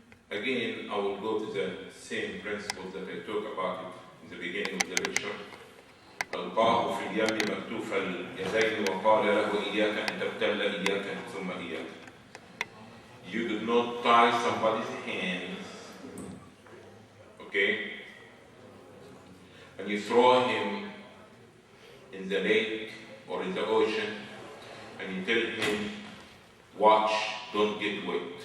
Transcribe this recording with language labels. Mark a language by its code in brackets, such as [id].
[en] Again, I will go to the same principles that I talked about in the beginning of the lecture. [ar] ألقاه في اليم مكتوف اليدين وقال له إياك أن تبتل إياك ثم إياك. [en] You do not tie somebody's hands, okay? And you throw him in the lake or in the ocean, and you tell him, watch, don't get wet.